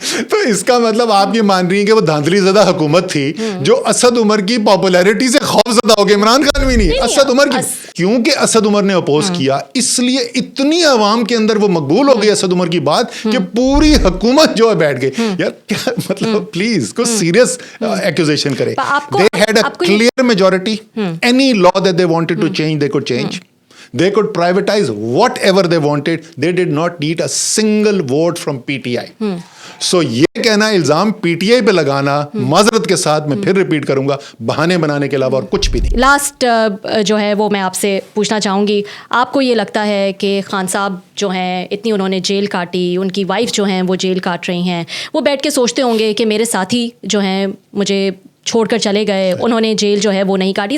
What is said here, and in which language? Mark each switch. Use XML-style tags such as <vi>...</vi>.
<ur>تو اس کا مطلب آپ یہ مان رہی ہیں کہ وہ دھاندلی زدہ حکومت تھی جو اسد عمر کی پاپولیرٹی سے خوف زدہ ہو گئے. عمران خان بھی نہیں, اسد عمر کی, کیونکہ اسد عمر نے اپوز کیا اس لیے اتنی عوام کے اندر وہ مقبول ہو گئی اسد عمر کی بات کہ پوری حکومت جو ہے بیٹھ گئی. یار کیا مطلب, پلیز کوئی سیریس ایکوزیشن کرے.</ur> <en>They had a clear majority. Any law that they wanted to change, they could change. They could privatize whatever they wanted. They did not need a single vote from PTI.</en> <ur>So یہ کہنا الزام P T I پہ لگانا, معذرت کے ساتھ میں پھر ریپیٹ کروں گا, بہانے بنانے کے علاوہ اور کچھ بھی نہیں. لاسٹ جو ہے وہ میں آپ سے پوچھنا چاہوں گی, آپ کو یہ لگتا ہے کہ خان صاحب جو ہیں اتنی انہوں نے جیل کاٹی, ان کی وائف جو ہیں وہ جیل کاٹ رہی ہیں, وہ بیٹھ کے سوچتے ہوں گے کہ میرے ساتھی جو ہیں مجھے چھوڑ کر چلے گئے, انہوں نے جیل جو ہے وہ نہیں کاٹی.</ur>